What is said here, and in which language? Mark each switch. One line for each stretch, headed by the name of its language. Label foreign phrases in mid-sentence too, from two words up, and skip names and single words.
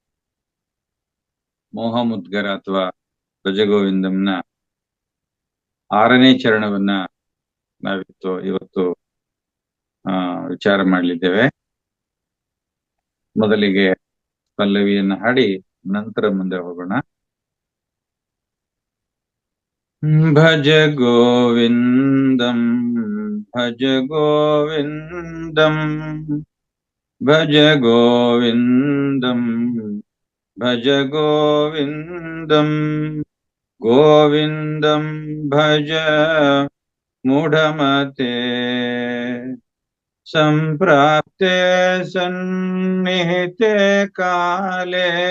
Kannada: ಮೋಹಮುದ್ಗರ ಅಥವಾ ಭಜಗೋವಿಂದಂನ 6ನೇ ಚರಣವನ್ನ ಇವತ್ತು ವಿಚಾರ ಮಾಡಲಿದ್ದೇವೆ. ಮೊದಲಿಗೆ ಪಲ್ಲವಿಯನ್ನು ಹಾಡಿ ನಂತರ ಮುಂದೆ ಹೋಗೋಣ.
Sanskrit: ಭಜ ಗೋವಿಂದಂ ಭಜ ಗೋವಿಂದಂ ಭಜ ಗೋವಿಂದಂ ಭಜ ಗೋವಿಂದಂ ಗೋವಿಂದಂ ಭಜ ಮೂಢಮತೆ ಸಂಪ್ರಾಪ್ತೆ ಸನ್ನಿಹಿತೆ ಕಾಲೇ